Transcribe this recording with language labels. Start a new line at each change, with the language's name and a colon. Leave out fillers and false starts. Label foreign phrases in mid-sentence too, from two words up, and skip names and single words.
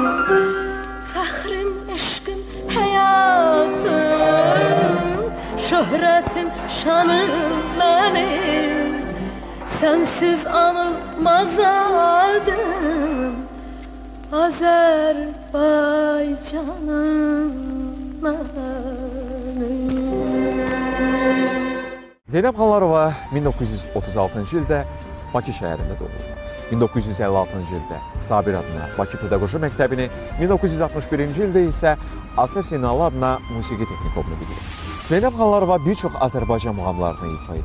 Turkish: Fəxrim, eşqim, həyatım, şöhretim, şanım benim. Sensiz anılmaz adım, Azerbaycanım benim.
Azerbaijani: Zeynəb Xanlarova 1936-cı ildə Bakı şəhərində doğuldu. 1956-cı ildə Sabir adına Bakı Pedaqoji Məktəbini, 1961-ci ildə isə Asəf Zeynallı adına Musiqi Texnikumunu bitirib. Zeynəb Xanlarova bir çox Azərbaycan muğamlarını ifa edib.